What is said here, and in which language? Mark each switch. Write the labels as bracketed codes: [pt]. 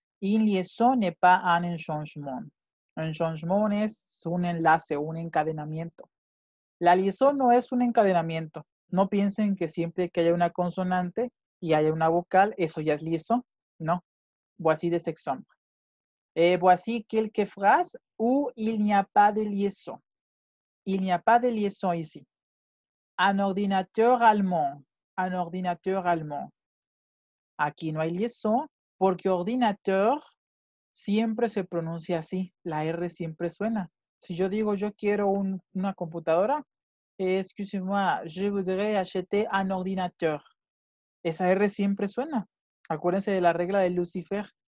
[fr] Une liaison n'est pas un changement. [es] Un changement es un enlace, un encadenamiento. La liaison no es un encadenamiento. No piensen que siempre que haya una consonante y haya una vocal, eso ya es liaison. [fr] No. Voici des exemples. Voici quelques phrases où il n'y a pas de liaison. Il n'y a pas de liaison ici. Un ordinateur allemand. Un ordinateur allemand. [es] Aquí no hay liaison porque ordinateur siempre se pronuncia así. La R siempre suena. Si yo digo yo quiero una computadora, [fr] excusez-moi, je voudrais acheter un ordinateur. [es] Esa R siempre suena. Acuérdense de la regla de Lucifer.